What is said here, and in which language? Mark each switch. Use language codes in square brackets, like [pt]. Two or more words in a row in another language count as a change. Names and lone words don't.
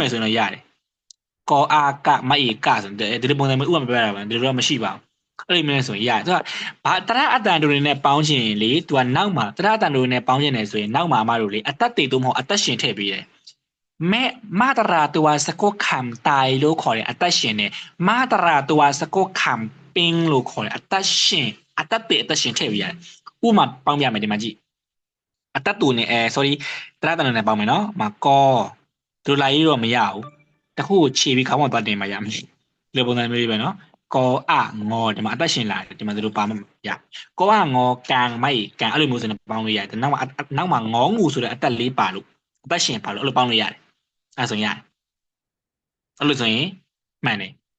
[my] မယ်ဆိုရင်တော့ရတယ်ကောအာကမယေကဆိုတဲ့ဒီလိုပုံစံမျိုးဥပမာပြတာပါဒီလိုတော့မရှိပါဘူးအဲ့လိုမျိုးဆိုရင်ရတယ်သူကဘာတရားအတန်တို့တွေနဲ့ပေါင်းချင်လေသူကနောက်မှာတရားအတန်တို့တွေနဲ့ပေါင်းချင်တယ်ဆိုရင်နောက်မှာအမတို့လေအသက်တည်သို့မ ဟုတ်အသက်ရှင်ထည့်ပေးတယ်မာတရာ [th] ตัวสะกดคำตาย [my] လို့ခေါ်တယ်အသက်ရှင်တယ်မာတရာ [th] ตัวสะกดคำ [my] ပင်းလို့ခေါ်တယ်အ သက်ရှင်အသက်တည်အသက်ရှင်ထည့်ပေးရတယ်ဥပမာပေါင်းပြမယ်ဒီမှာကြည့်အသက်တူနေsorry တရားတန်နဲ့ပေါင်းမယ်နော်မကောဒူလာကြီးတော့မရဘူးတခုကိုခြေပြီးခေါင်းမှာပတ်တင်မှရမယ်ဒီပုံစံမျိုးလေးပဲနော်ကောငေါဒီမှာအသက်ရှင်လာတယ်ဒီမှာဒီလိုပါမှရကောငေါကန်မိုက်ကန်အဲ့လိုမျိုးဆိုရင်ပေါင်းလို့ရတယ်နောက်မှာငေါငူဆိုတဲ့အသက်လေးပါလို့အသက်ရှင်ပါလို့အဲ့လိုပေါင်းလို့ရတယ်အဲ့ဆိုရင်ရတယ်အဲ့လိုဆိုရင်မှန်တယ်